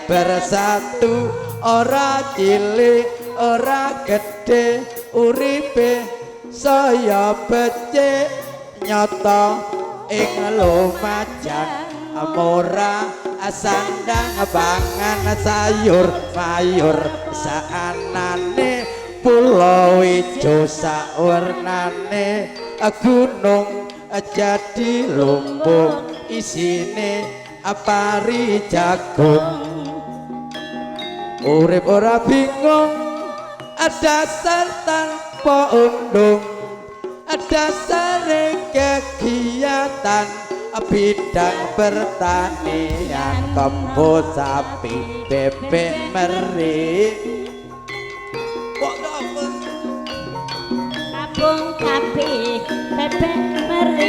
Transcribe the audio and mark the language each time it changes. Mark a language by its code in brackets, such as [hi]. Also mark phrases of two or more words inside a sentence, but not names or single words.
[jv] bersatu ora cilik ora gede uripe saya becik nyata ing Lumajang mora sandang pangan sayur mayur saanane pulau ijo sawarnane gunung jadi lumbung isine pari jagung urip ora bingung dasar tanpa undung dasar [id] kegiatan bidang pertanian [jv] kebo sapi bebek meri Kampung Kapi bebek meri